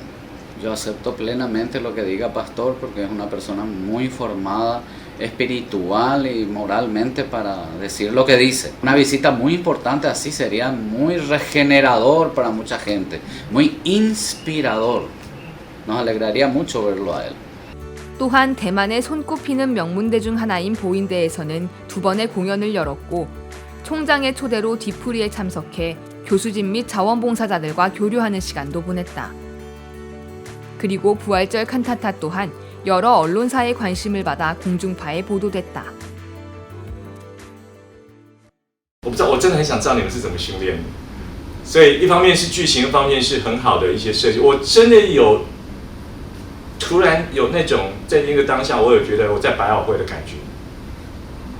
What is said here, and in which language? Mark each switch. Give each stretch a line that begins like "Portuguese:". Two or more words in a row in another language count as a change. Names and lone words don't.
Spanish: Yo acepto plenamente lo que diga Pastor porque es una persona muy formada espiritual y moralmente para decir lo que dice. Una visita muy importante así sería muy regenerador para mucha gente, muy inspirador. Nos alegraría mucho verlo a él.
Korean: 또한 대만의 손꼽히는 명문대 중 하나인 보인대에서는 2번의 공연을 열었고 총장의 초대로 뒤풀이에 참석해 교수진 및 자원봉사자들과 교류하는 시간도 보냈다. 그리고 부활절 칸타타 또한 여러 언론사의 관심을 받아 공중파에 보도됐다.
Chinese: 我不知道，我真的很想知道你们是怎么训练的。所以一方面是剧情，一方面是很好的一些设计。我真的有突然有那种在那个当下，我有觉得我在百老汇的感觉。